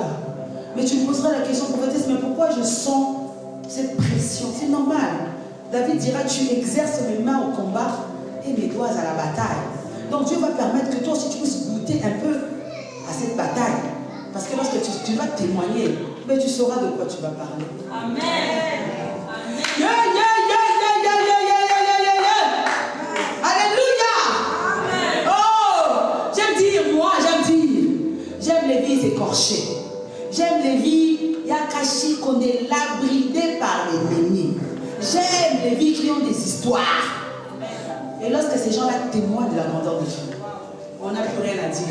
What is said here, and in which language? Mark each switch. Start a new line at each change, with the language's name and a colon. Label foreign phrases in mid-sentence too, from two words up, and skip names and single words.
French: Mais tu me poseras la question, prophétesse, mais pourquoi je sens cette pression? C'est normal. David dira, tu exerces mes mains au combat et mes doigts à la bataille. Donc Dieu va permettre que toi aussi tu puisses goûter un peu à cette bataille. Parce que lorsque tu vas témoigner, mais tu sauras de quoi tu vas parler. Amen. Yeah, yeah, yeah, yeah, yeah, yeah, yeah, yeah, yeah, yeah. Alléluia. Amen. Oh, j'aime dire, moi, j'aime les vies écorchées. J'aime les vies, Yakashi, qu'on est là, bridées par l'ennemi. J'aime les vies qui ont des histoires. Et lorsque ces gens-là témoignent de la grandeur de Dieu, on n'a plus rien à dire.